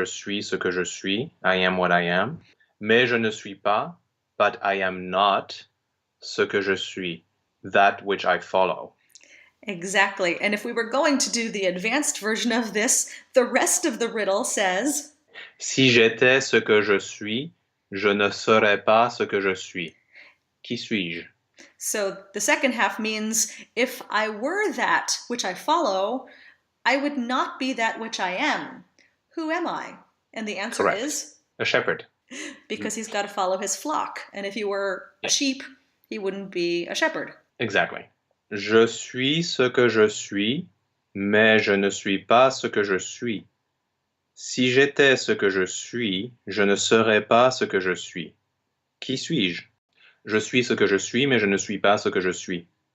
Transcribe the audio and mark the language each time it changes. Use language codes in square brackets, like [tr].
[fr] Je suis ce que je suis. [en] I am what I am. [fr] Mais je ne suis pas, [en] but I am not [fr] ce que je suis, [en] that which I follow. Exactly. And if we were going to do the advanced version of this, the rest of the riddle says, [fr] Si j'étais ce que je suis, je ne serais pas ce que je suis. Qui suis-je? [en] so the second half means if I were that which I follow, I would not be that which I am. Who am I? And the answer Correct. is A shepherd. because he's got to follow his flock. And if he were a sheep, he wouldn't be a shepherd. Exactly. [fr] Je suis ce que je suis, mais je ne suis pas ce que je suis. Si j'étais ce que je suis, je ne serais pas ce que je suis. Qui suis-je? Je suis ce que je suis, mais je ne suis pas ce que je suis.